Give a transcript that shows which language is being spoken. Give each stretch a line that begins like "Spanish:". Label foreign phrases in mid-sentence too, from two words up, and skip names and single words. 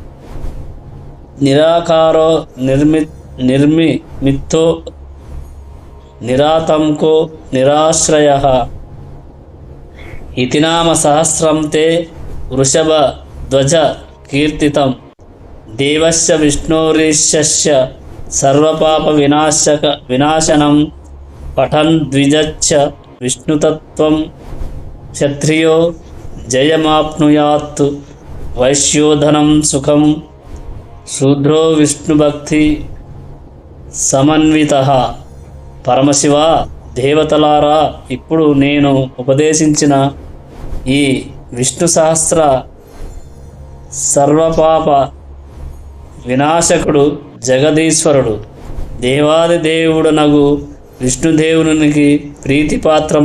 Sanskrit: निराकारो निर्मितो निरातंको निराश्रयः इति नाम सहस्रं ते वृषभध्वज कीर्तितं देवस्य विष्णोरीशस्य सर्वपापविनाशनं पठन् द्विजच्च विष्णुतत्त्वं क्षत्रियो जयमाप्नुयात् वैश्योधनं सुखं शूद्रो विष्णुभक्ति సమన్విత.
Telugu: పరమశివ, దేవతలారా, ఇప్పుడు నేను ఉపదేశించిన ఈ విష్ణు సహస్ర సర్వపాప వినాశకుడు జగదీశ్వరుడు దేవాది దేవుడనగు విష్ణుదేవునికి ప్రీతిపాత్రం.